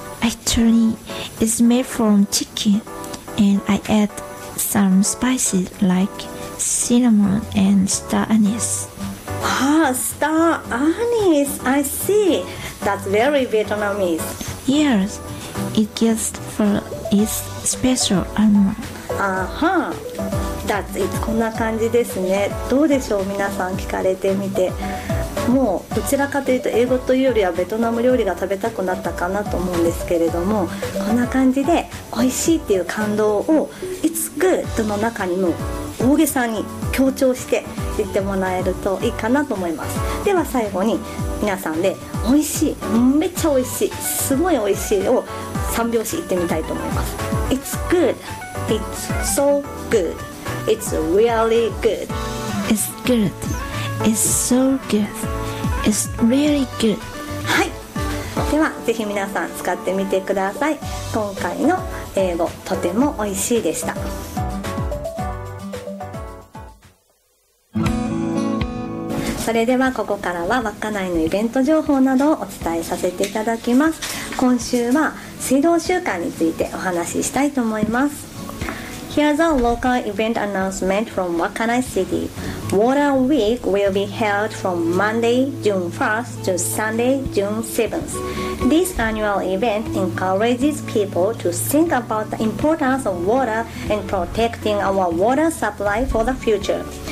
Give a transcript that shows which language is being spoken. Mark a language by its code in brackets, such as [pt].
[en] Actually, it's made from chicken, and I addsome spices like cinnamon and star anise. Ah, star anise, I see. That's very Vietnamese. Yes, it gives for its special aroma. Uh-huh. That's it. [ja] こんな感じですね。どうでしょう、皆さん聞かれてみて。もうどちらかというと英語というよりはベトナム料理が食べたくなったかなと思うんですけれども、こんな感じで美味しいっていう感動を [en] It's good [ja] の中にも大げさに強調して言ってもらえるといいかなと思います。では最後に皆さんで美味しい、めっちゃ美味しい、すごい美味しいを3拍子言ってみたいと思います。 [en] It's good. It's so good. It's really good. It's goodIt's so good. It's really good. [ja] はい。では、ぜひ皆さん使ってみてください。今回の英語、とても美味しいでした。それではここからは稚内のイベント情報などをお伝えさせていただきます。今週は水道週間についてお話ししたいと思います。 [en] Here's a local event announcement from Wakkanai City. Water Week will be held from Monday, June 1st to Sunday, June 7th. This annual event encourages people to think about the importance of water and protecting our water supply for the future.